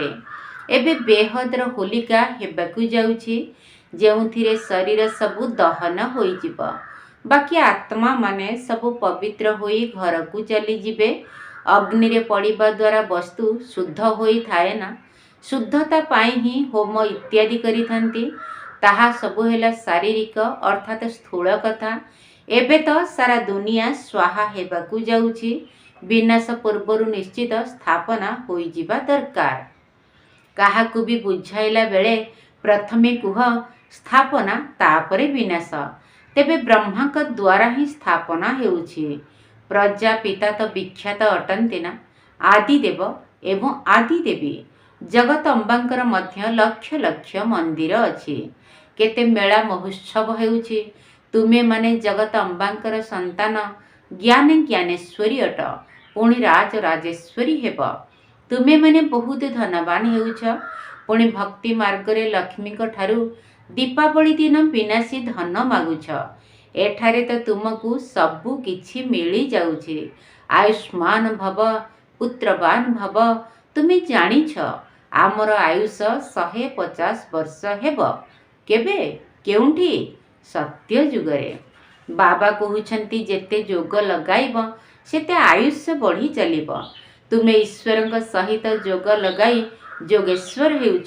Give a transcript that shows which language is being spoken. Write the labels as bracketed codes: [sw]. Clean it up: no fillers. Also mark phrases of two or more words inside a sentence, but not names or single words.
[or] ଏବେ ବେହଦ୍ର ହୋଲିକା ହେବାକୁ ଯାଉଛି, ଯେଉଁଥିରେ ଶରୀର ସବୁ ଦହନ ହୋଇ ଯିବ, ବାକି ଆତ୍ମା ମାନେ ସବୁ ପବିତ୍ର ହୋଇ ଘର କୁ ଚାଲି ଯିବେ। ଅଗ୍ନି ରେ ପଡ଼ିବା ଦ୍ୱାରା ବସ୍ତୁ ଶୁଦ୍ଧ ହୋଇ ଥାଏ ନା, ଶୁଦ୍ଧତା ପାଇଁ ହିଁ ହୋମ ଇତ୍ୟାଦି କରିଥାନ୍ତି। ତାହା ସବୁ ହେଲା ଶାରୀରିକ ଅର୍ଥାତ ସ୍ଥୂଳ କଥା। ଏବେ ତ ସାରା ଦୁନିଆ ସ୍ୱାହା ହେବାକୁ ଯାଉଛି, ବିନାଶ ପୂର୍ବରୁ ନିଶ୍ଚିତ ସ୍ଥାପନା ହୋଇ ଯିବା ଦରକାର। କାହାକୁ ଭି ବୁଝାଇଲା ବେଳେ ପ୍ରଥମେ କୁହ ସ୍ଥାପନା ତାପରେ ବିନାଶ। ତେବେ ବ୍ରହ୍ମାଙ୍କ ଦ୍ୱାରା ହିଁ ସ୍ଥାପନା ହେଉଛି। ପ୍ରଜାପିତା ତ ବିଖ୍ୟାତ ଅଟନ୍ତି ନା, ଆଦିଦେବ ଏବଂ ଆଦିଦେବୀ। ଜଗତ ଅମ୍ବାଙ୍କର ମଧ୍ୟ ଲକ୍ଷ ଲକ୍ଷ ମନ୍ଦିର ଅଛି। କେତେ ମେଳା ମହୋତ୍ସବ ହେଉଛି। ତୁମେ ମାନେ ଜଗତ ଅମ୍ବାଙ୍କର ସନ୍ତାନ, ଜ୍ଞାନ ଜ୍ଞାନେଶ୍ୱରୀ ଅଟ, ପୁଣି ରାଜ ରାଜେଶ୍ୱରୀ ହେବ। ତୁମେ ମାନେ ବହୁତ ଧନବାନ ହେଉଛ, ପୁଣି ଭକ୍ତି ମାର୍ଗ ରେ ଲକ୍ଷ୍ମୀ କୁ ଠାରୁ ଦୀପାବଳି ଦିନ ବିନାଶୀ ଧନ ମାଗୁଛ। ଏଠାରେ ତ ତୁମକୁ ସବୁ କିଛି ମିଳି ଯାଉଛି। [sa] आयुष्मान भव, पुत्रवान भव। [or] ତୁମେ ଜାଣିଛ ଆମର ଆୟୁଷ 150 ବର୍ଷ ହେବ। କେବେ କେଉଁଠି? ସତ୍ୟ ଯୁଗରେ। ବାବା କହୁଛନ୍ତି ଯେତେ ଯୋଗ ଲଗାଇବ ସେତେ ଆୟୁଷ୍ୟ ବଢ଼ି ଚାଲିବ। ତୁମେ ଈଶ୍ୱର ସହିତ ଯୋଗ ଲଗାଇ ଯୋଗେଶ୍ୱର ହେଉଛ।